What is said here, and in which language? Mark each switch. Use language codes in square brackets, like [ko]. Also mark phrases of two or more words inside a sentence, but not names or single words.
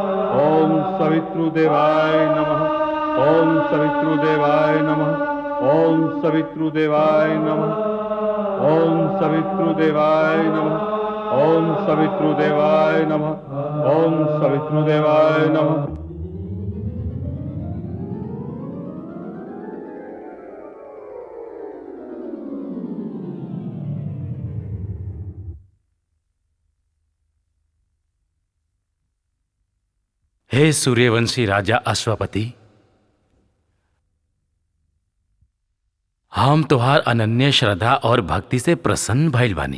[sa] ओम सवितृदेवाय नमः। ओम सवितृदेवाय नमः। ओम सवितृदेवाय नमः। ओम सवितृदेवाय नमः। ओम सवितृदेवाय नमः। ओम सवितृदेवाय नमः। [bho] हे सूर्यवंशी राजा अश्वपति, हम तोहार अनन्य श्रद्धा और भक्ति से प्रसन्न भइल बानी।